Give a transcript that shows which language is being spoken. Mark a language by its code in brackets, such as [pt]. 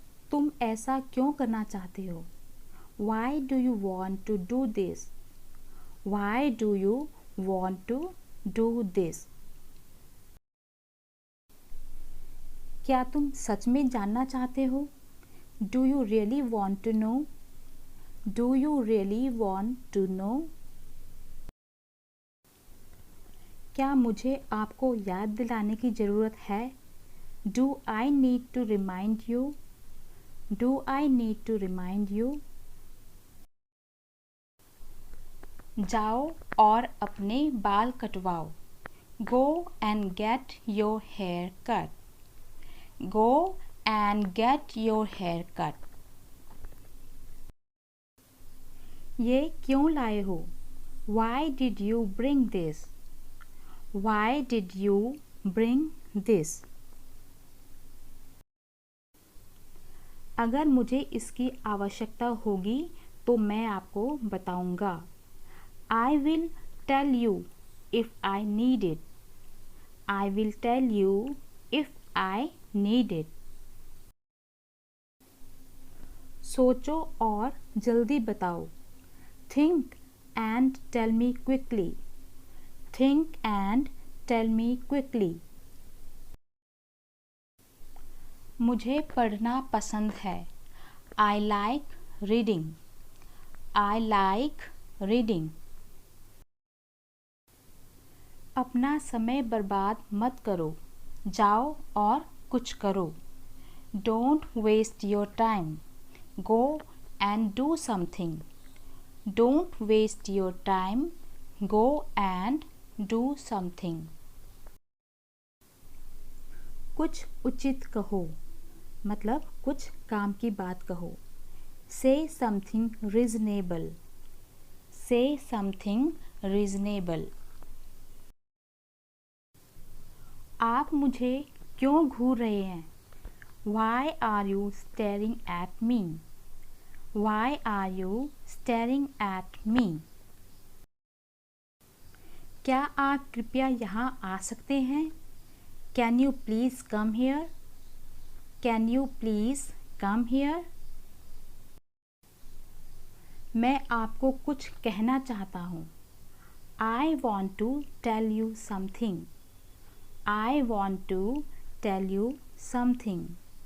[hi] तुम ऐसा क्यों करना चाहते हो? [en] Why do you want to do this? Why do you want to do this? [hi] क्या तुम सच में जानना चाहते हो? [en] Do you really want to know? Do you really want to know? [hi] क्या मुझे आपको याद दिलाने की ज़रूरत है? [en] Do I need to remind you? Do I need to remind you? [hi] जाओ और अपने बाल कटवाओ. [en] Go and get your hair cut. Go and get your hair cut. [hi] ये क्यों लाए हो? [en] Why did you bring this? Why did you bring this? [hi] अगर मुझे इसकी आवश्यकता होगी तो मैं आपको बताऊंगा. [en] I will tell you if I need it. I will tell you if I need it. [hi] सोचो और जल्दी बताओ. [en] Think and tell me quickly. Think and tell me quickly. [hi] मुझे पढ़ना पसंद है. [en] I like reading. I like reading. [hi] अपना समय बर्बाद मत करो, जाओ और कुछ करो. [en] Don't waste your time. Go and do something. Don't waste your time. Go and do something. [hi] कुछ उचित कहो, मतलब कुछ काम की बात कहो. [en] Say something reasonable. Say something reasonable. [hi] आप मुझे क्यों घूर रहे हैं? [en] Why are you staring at me? Why are you staring at me? [hi] क्या आप कृपया यहाँ आ सकते हैं? [en] Can you please come here? Can you please come here? [hi] मैं आपको कुछ कहना चाहता हूँ. [en] I want to tell you something. I want to tell you something.